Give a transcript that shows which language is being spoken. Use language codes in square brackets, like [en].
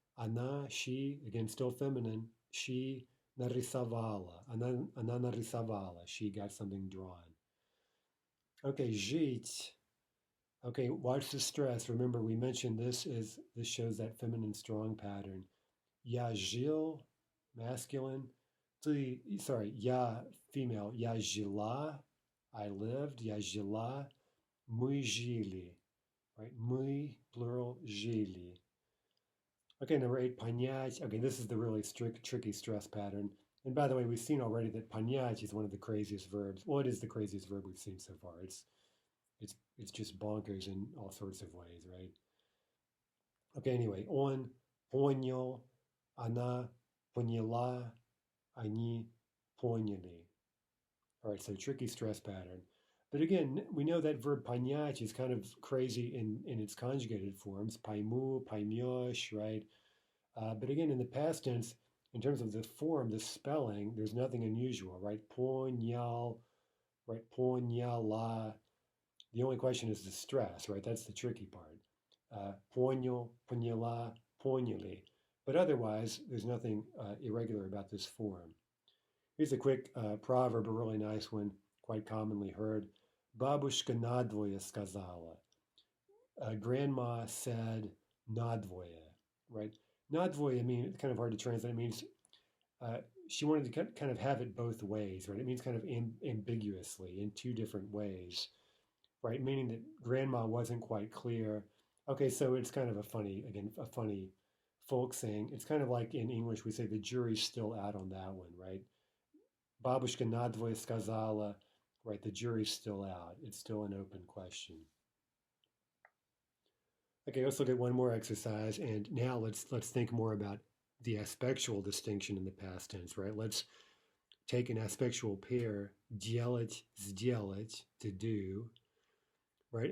[en] Она, she, again, still feminine. She нарисовала. [ru] Она нарисовала. [en] She got something drawn. Okay, жить. Okay, watch the stress. Remember, we mentioned this shows that feminine strong pattern. [ru] Я жил, masculine. [en] Я female. [ru] Я жила, [en] I lived. [ru] Я жила, мы жили. Right? Мы, plural, жили. [en] Okay, number 8, понять. Okay, this is the really tricky stress pattern. And by the way, we've seen already that понять is one of the craziest verbs. Well, it is the craziest verb we've seen so far. It's just bonkers in all sorts of ways, right? [ru] Okay, anyway, он понял, она поняла, они поняли. [en] All right, so tricky stress pattern. But again, we know that verb понять is kind of crazy in its conjugated forms. [ru] Пойму, поймешь, right? [en] But again, in the past tense, in terms of the form, the spelling, there's nothing unusual, right? [ru] Понял, right? Поняла. [en] The only question is the stress, right? That's the tricky part. [ru] Понял, поняла, поняли. [en] But otherwise, there's nothing irregular about this form. Here's a quick proverb, a really nice one, quite commonly heard. [ru] Бабушка надвое сказала. [en] Grandma said надвое, right? Надвое means, it's kind of hard to translate. It means she wanted to kind of have it both ways, right? It means kind of ambiguously in two different ways, right? Meaning that grandma wasn't quite clear. Okay, so it's kind of a funny folk saying. It's kind of like in English, we say the jury's still out on that one, right? [ru] Бабушка надвое сказала, right? [en] The jury's still out. It's still an open question. Okay, let's look at one more exercise, and now let's think more about the aspectual distinction in the past tense, right? Let's take an aspectual pair, делать, сделать, to do, right?